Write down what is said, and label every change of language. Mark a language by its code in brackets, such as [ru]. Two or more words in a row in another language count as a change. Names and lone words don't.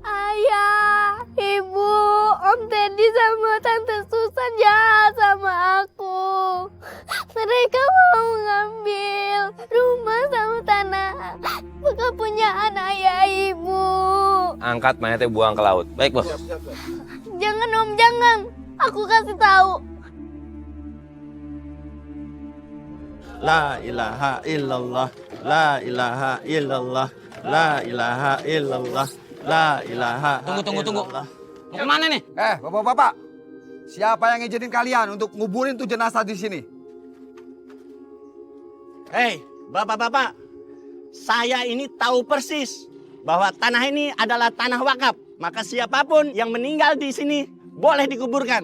[id] Ayah, Ibu, Om Teddy sama Tante Susan jahat sama aku. Mereka mau ngambil rumah sama tanah bekas punyaan ayah Ibu. Angkat mayatnya buang ke laut. Baik, Bos. Jangan Om, jangan. Aku kasih tahu. [ar] لا إله إلا الله، لا إله إلا الله، لا إله إلا الله، لا إله [id] Tunggu. Mau kemana nih? Bapak-bapak, siapa yang ngizinin kalian untuk nguburin tuh jenazah di sini? Hei, bapak-bapak, saya ini tahu persis bahwa tanah ini adalah tanah wakaf. Maka siapapun yang meninggal di sini boleh dikuburkan.